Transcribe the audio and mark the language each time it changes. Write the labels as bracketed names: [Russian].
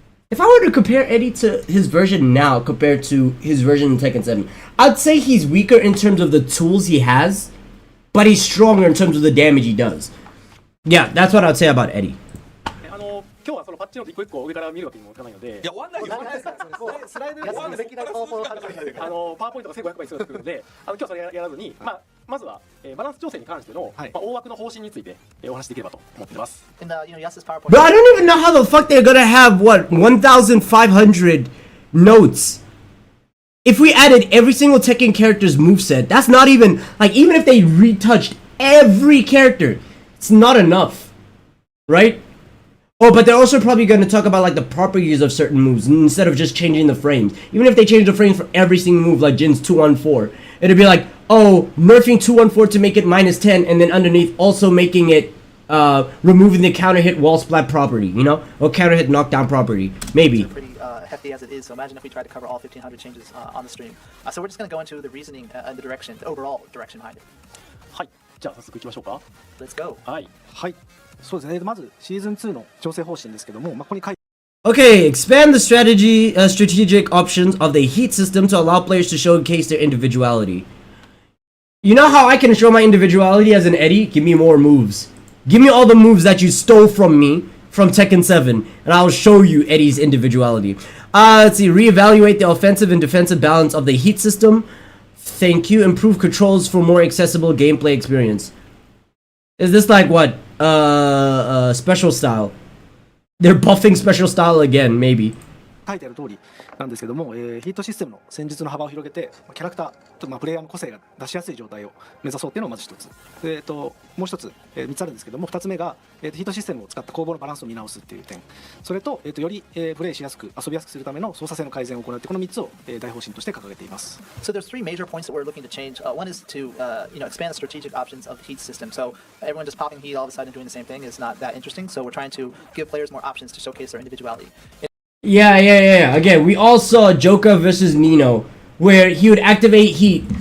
[English] If I were to compare Eddie to his version now compared to his version in Tekken 7, I'd say he's weaker in terms of the tools he has, but he's stronger in terms of the damage he does. Yeah, that's what I'd say about Eddie. [Japanese] 今日はそのパッチノート一個一個上から見るわけにもいかないので、いや終わんないよ。スライドやすべきな方法をパワーポイントが1500倍必要だったので、今日はそれやらずに、まずは、バランス調整に関しての、大枠の方針について、お話しできればと思っています。 [English] In the, you know, Yasu's PowerPoint. But I don't even know how the fuck they're gonna have, 1,500 notes. If we added every single Tekken character's moveset, that's not even, even if they retouched every character, it's not enough. Right? Oh, but they're also probably going to talk about the properties of certain moves instead of just changing the frames. Even if they change the frames for every single move like Jin's 214, it'd be like, oh, nerfing 214 to make it -10, and then underneath also making it removing the counter hit wall splat property, you know, or counter hit knockdown property, maybe. Pretty hefty as it is, so imagine if we tried to cover all 1,500 changes on the stream. So we're just going to go into the reasoning and the overall direction behind it. [Japanese] はい、じゃあ早速いきましょうか。 [English] Let's go. [Japanese] はい。そうですね。まずシーズン2の調整方針ですけども、ここに書いて [English] Okay, expand the strategic options of the heat system to allow players to showcase their individuality. You know how I can show my individuality as an Eddie? Give me more moves. Give me all the moves that you stole from me from Tekken 7, and I'll show you Eddie's individuality. Let's see, reevaluate the offensive and defensive balance of the heat system. Thank you. Improve controls for more accessible gameplay experience. Is this like what? Special style. They're buffing special style again, maybe. [Japanese] 書いてある通りなんですけども、ヒートシステムの戦術の幅を広げて、キャラクターとプレイヤーの個性が出しやすい状態を目指そうっていうのがまず一つ。で、もう一つ、3つあるんですけども、2つ目が、ヒートシステムを使った攻防のバランスを見直すっていう点。それと、より、プレイしやすく遊びやすくするための操作性の改善を行うってこの3つを、大方針として掲げています。 [English] So there's three major points that we're looking to change. One is to expand the strategic options of the heat system. So everyone just popping heat all of a sudden doing the same thing is not that interesting. So we're trying to give players more options to showcase their individuality. Yeah. Again, we all saw Joka versus Nino, where he would activate heat.